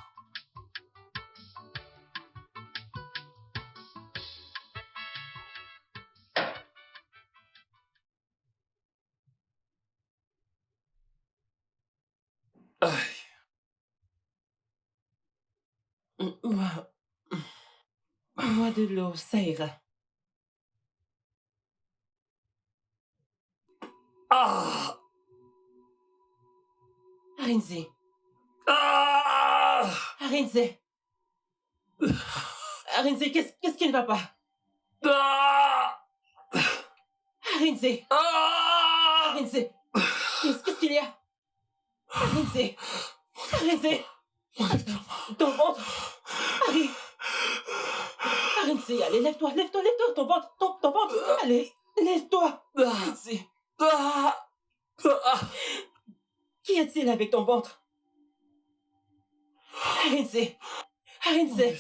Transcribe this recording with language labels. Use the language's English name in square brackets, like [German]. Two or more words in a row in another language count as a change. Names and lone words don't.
[French] Aïe. Moi de l'eau, ça ira. Ah! Arinze, Ah! Arinze. Arinze, qu'est-ce qui ne va pas? Ah! Arinze, Ah! Arinze, qu'est-ce qu'il y a? Arinze, Arinze, ton ventre. Harry. Arinze, allez, lève-toi, ton ventre, ton ventre. Allez, lève-toi. Arinze. Qu'y a-t-il avec ton ventre? Arinze, Arinze.